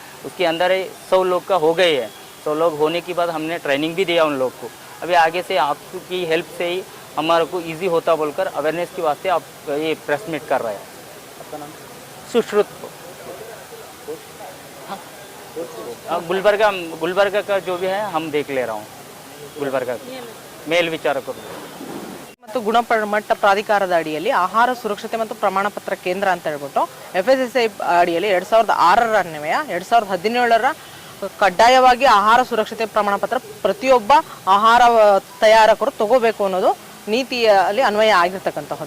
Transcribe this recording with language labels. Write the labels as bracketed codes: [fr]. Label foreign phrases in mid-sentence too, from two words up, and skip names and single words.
[hi] उसके अंदर 100 लोग का हो गए है, 100 लोग होने के बाद हमने ट्रेनिंग भी दिया उन लोग को। अभी आगे से आपकी हेल्प से ही हमारे को इजी होता बोलकर अवेयरनेस के वास्ते आप ये [en] press meet [hi] कर रहे हैं। आपका नाम? सुश्रुत गुलबर्गा का जो भी है हम देख ले रहा हूँ, [kn] ಗುಲ್ಬರ್ಗ ಮೇಲ್ವಿಚಾರಕರು ಮತ್ತು ಗುಣಮಟ್ಟ ಪ್ರಾಧಿಕಾರದ ಅಡಿಯಲ್ಲಿ ಆಹಾರ ಸುರಕ್ಷತೆ ಮತ್ತು ಪ್ರಮಾಣ ಪತ್ರ ಕೇಂದ್ರ ಅಂತ ಹೇಳ್ಬಿಟ್ಟು FSSAI ಅಡಿಯಲ್ಲಿ 2006ರ ಅನ್ವಯ 2017ರ ಕಡ್ಡಾಯವಾಗಿ ಆಹಾರ ಸುರಕ್ಷತೆ ಪ್ರಮಾಣ ಪತ್ರ ಪ್ರತಿಯೊಬ್ಬ ಆಹಾರ ತಯಾರಕರು ತಗೋಬೇಕು ಅನ್ನೋದು ನೀತಿಯಲ್ಲಿ ಅನ್ವಯ ಆಗಿರ್ತಕ್ಕಂತಹದ್ದು.